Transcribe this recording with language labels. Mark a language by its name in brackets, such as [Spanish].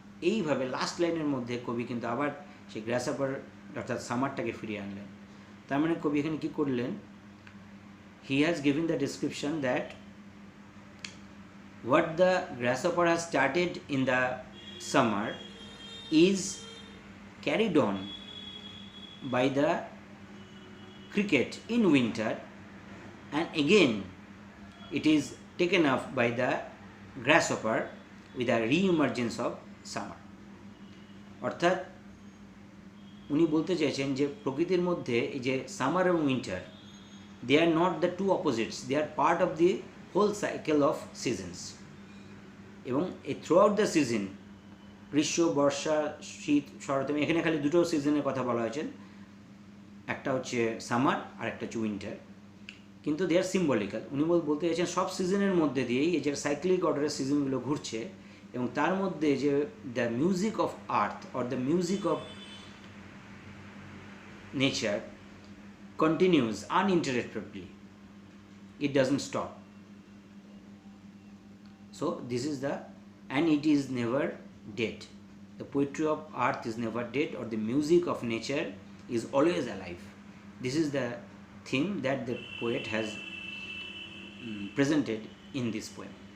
[Bangla] এইভাবে লাস্ট লাইনের মধ্যে কবি কিন্তু আবার সেই গ্রাসহপার অর্থাৎ সামারটাকে ফিরিয়ে আনলেন। তার মানে কবি এখানে কী করলেন, [English] he has given the description that what the grasshopper has started in the summer is carried on by the cricket in winter, and again it is taken up by the grasshopper with a re-emergence of summer. [Bangla] অর্থাৎ উনি বলতে চাইছেন যে প্রকৃতির মধ্যে এই যে [English] Summer এবং winter, they are not the two opposites, they are part of the whole cycle of seasons. [Bangla] এবং এই থ্রু আউট দ্য সিজন, গ্রীষ্ম, বর্ষা, শীত, শরৎ, এখানে খালি দুটো সিজনের কথা বলা হয়েছে, একটা হচ্ছে সামার আর একটা হচ্ছে উইন্টার, কিন্তু [English] They are symbolical. [Bangla] উনি বলতে চাইছেন সব সিজনের মধ্যে দিয়েই এই যে সাইক্লিক অর্ডারের সিজনগুলো ঘুরছে, এবং তার মধ্যে যে [English] The music of earth or the music of nature continues uninterruptedly, it doesn't stop. So this is the, and it is never dead. The poetry of earth is never dead, or the music of nature is always alive. This is the theme that the poet has presented in this poem.